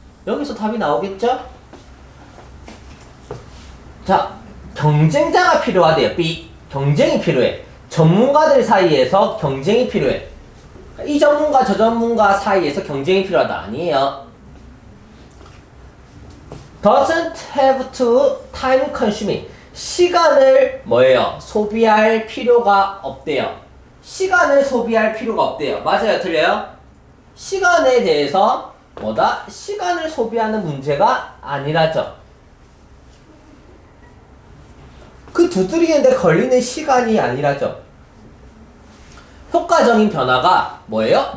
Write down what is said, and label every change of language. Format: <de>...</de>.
<ko>여기서 답이 나오겠죠? 자, 경쟁자가 필요하대요. B. 경쟁이 필요해. 전문가들 사이에서 경쟁이 필요해. 이 전문가 저 전문가 사이에서 경쟁이 필요하다. 아니에요.</ko> <en>doesn't have to time consuming.</en> <ko>시간을 뭐예요? 소비할 필요가 없대요. 시간을 소비할 필요가 없대요. 맞아요? 틀려요? 시간에 대해서 뭐다? 시간을 소비하는 문제가 아니라죠. 그 두드리는데 걸리는 시간이 아니라죠. 효과적인 변화가 뭐예요?</ko>